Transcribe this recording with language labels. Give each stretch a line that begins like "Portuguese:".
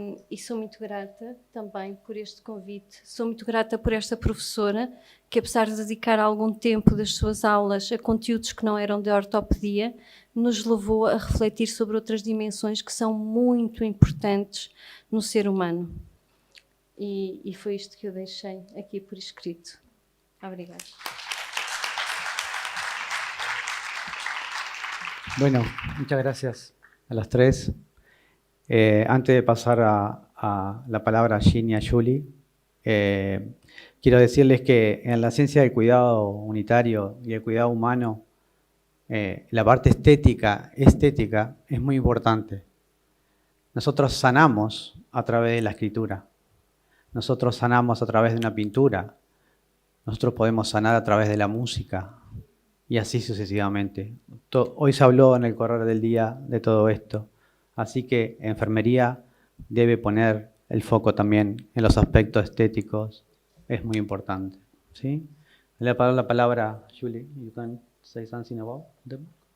Portuguese: E sou muito grata também por este convite. Sou muito grata por esta professora que, apesar de dedicar algum tempo das suas aulas a conteúdos que não eram de ortopedia, nos levou a refletir sobre outras dimensões que são muito importantes no ser humano. E foi isto que eu deixei aqui por escrito. Obrigada.
Spanish: Bueno, muchas gracias a las tres. Antes de pasar a la palabra a Jean y a Julie, quiero decirles que en la ciencia del cuidado unitario y el cuidado humano, la parte estética es muy importante. Nosotros sanamos a través de la escritura. Nosotros sanamos a través de una pintura. Nosotros podemos sanar a través de la música y así sucesivamente. Hoy se habló en el correr del día de todo esto. Así que enfermería debe poner el foco también en los aspectos estéticos. Es muy importante. ¿Sí? Le voy a dar la palabra a Julie.
English: You can say something about them.